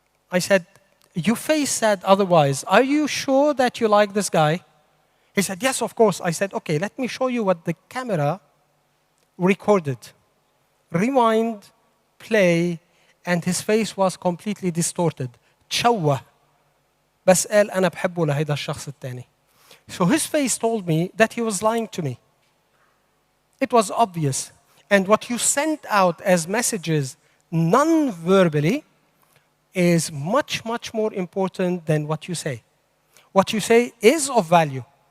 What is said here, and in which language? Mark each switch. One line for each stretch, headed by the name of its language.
English: I said, your face said otherwise. Are you sure that you like this guy? He said, yes, of course. I said, okay, let me show you what the camera recorded. Rewind, play, and his face was completely distorted.
Arabic: تشوه. بس قال أنا بحبه لهيدا الشخص الثاني.
English: So his face told me that he was lying to me. It was obvious. And what you send out as messages non-verbally is much, much more important than what you say. What you say is of value,